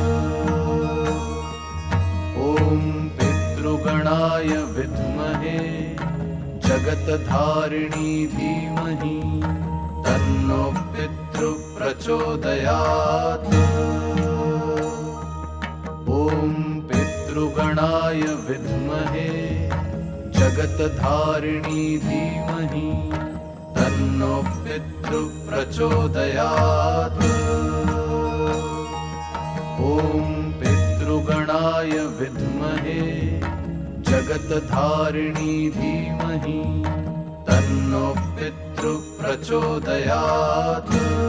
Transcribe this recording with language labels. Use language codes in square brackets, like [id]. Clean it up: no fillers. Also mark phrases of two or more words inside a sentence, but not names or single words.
[sa] ॐ पितृगणाय विद्महे जगत्तारिणी धीमहि तन्नो पितृ प्रचोदयात्. ॐ पितृगणाय विद्महे जगतधारिणी धीमहि तन्नो पितृ प्रचोदयात्। ॐ पितृगणाय विद्महे जगतधारिणी धीमहि तन्नो पितृ प्रचोदयात्।